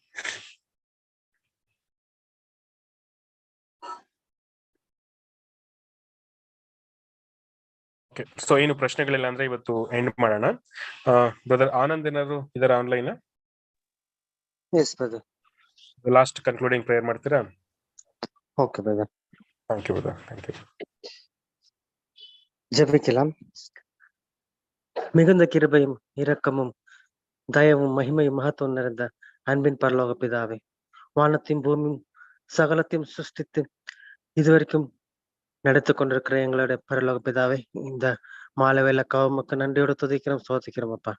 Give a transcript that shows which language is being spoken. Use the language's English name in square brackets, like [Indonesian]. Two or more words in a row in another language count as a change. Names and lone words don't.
[Kannada] ಸೊ ಏನು ಪ್ರಶ್ನೆಗಳಿಲ್ಲ ಅಂದ್ರೆ ಇವತ್ತು ಎಂಡ್ ಮಾಡೋಣ. ಬ್ರದರ್ ಆನಂದ್ ಏನಾದ್ರು ಇದರ ಆನ್ಲೈನ್? [English] yes brother. last concluding prayer ಮಾಡ್ತೀರಾ? okay brother. thank you brother, thank you. [Tamil] ஜெபிக்கலாம். மிகுந்த கிருபையும் இரக்கமும் தயவும் மகிமையும் மகத்துவம் நிறைந்த அன்பின் பரலோக பிதாவே, வானத்தையும் பூமியும் சகலத்தையும் சிருஷ்டித்து இதுவரைக்கும் நடத்து கொண்டிருக்கிற எங்களுடைய பரலோக பிதாவே, இந்த மாலை வேலை கவமக்கு நன்றியோடு துதிக்கிறோம், சோதிக்கிறோம் அப்பா.